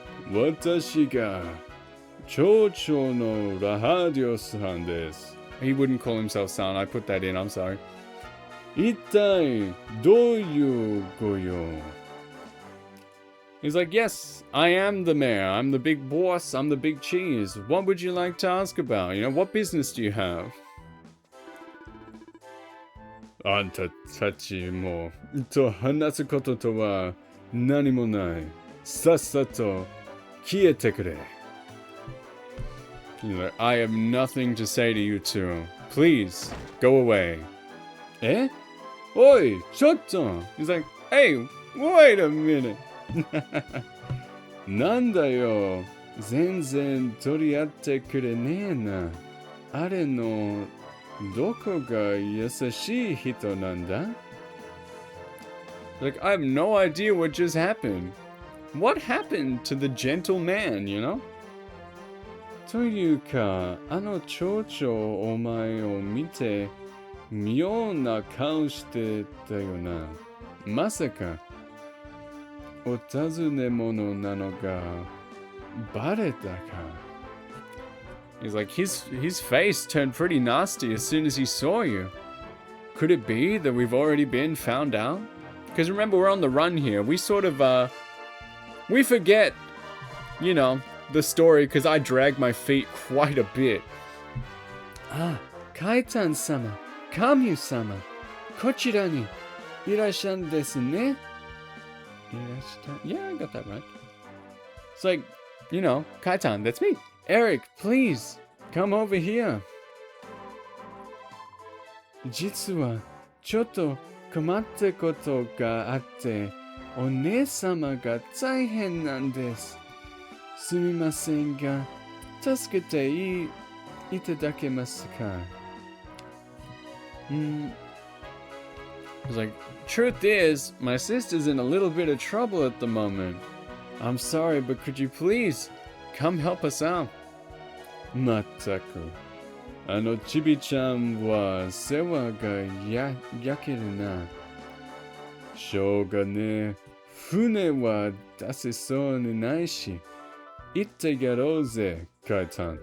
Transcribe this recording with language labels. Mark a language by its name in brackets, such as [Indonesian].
[Japanese] 私が町長のラハディオさんです。 [English] He wouldn't call himself son. I put that in. I'm sorry. [Japanese] 一体どういうご用? [English] He's like, yes, I am the mayor. I'm the big boss. I'm the big cheese. What would you like to ask about? You know, what business do you have? [Japanese] あんたたちもと話すこととは何もない。さっさと消えてくれ。 [English] He's like, I have nothing to say to you two. Please, go away. [Japanese] おい、ちょっと [English] He's like, hey, wait a minute. [Japanese] なんだよ、全然取り合ってくれねえな。あれのどこが優しい人なんだ? [English] Like, I have no idea what just happened. What happened to the gentle man, you know? [Japanese] というか、あの町長お前を見て妙な顔してたよな。まさかお尋ね者なのがバレたか? [English] He's like, his face turned pretty nasty as soon as he saw you. Could it be that we've already been found out? Because remember, we're on the run here. We sort of, we forget, you know, the story because I dragged my feet quite a bit. [Japanese] Ah, Kaitan-sama, Kamyu-sama, こちらにいらっしゃるんですね。 [English] Yeah, I got that right. It's like, you know, Kaitan, that's me. Eric, please, come over here. [Japanese] 実は、ちょっと困ったことがあって、お姉様が大変なんです。すみませんが、助けていただけますか? [English] It's like, truth is, my sister's in a little bit of trouble at the moment. I'm sorry, but could you please come help us out? [Japanese] まったく。ちびちゃんは世話が焼けるな。しょうがねえ。船は出せそうにないし。行ってやろうぜ、カイタン。